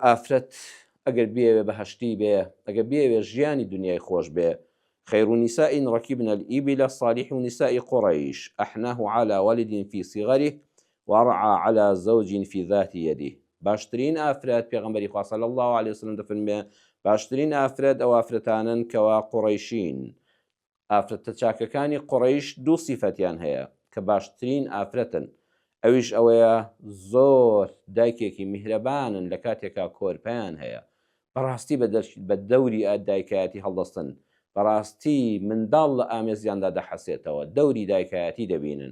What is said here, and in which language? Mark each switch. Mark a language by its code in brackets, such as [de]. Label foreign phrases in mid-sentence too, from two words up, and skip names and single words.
[ckb] ئافرەت ئەگەر بێوێ بەهەشتی بێ، ئەگەر بێوێ ژیانی دنیای خۆش بێ، [ar] خير نساء ركبنا الإبل صالح نساء قريش أحناه على ولد في صغره ورعى على زوج في ذات يده. [ckb] باشترين ئافرەت پێغەمبەری خوا [ar] صلی الله عليه وسلم [ckb] دەفەرمێ باشترین ئافرەت ئەو ئافرەتانن کەوا قوڕەیشین. ئافرەتە چاکەکانی قوڕەیش دوو سیفەتیان هەیە کە باشترین ئافرەتن. ئەویش ئەوەیە زۆر دایکێکی میهرەبانن لە کاتێکا کۆرپیان هەیە، بەڕاستی بە دەوری دایکایەتی هەڵدەستن، بەڕاستی منداڵ لە ئامێزیاندا دەحەسێتەوە، دەوری دایکایەتی دەبینن.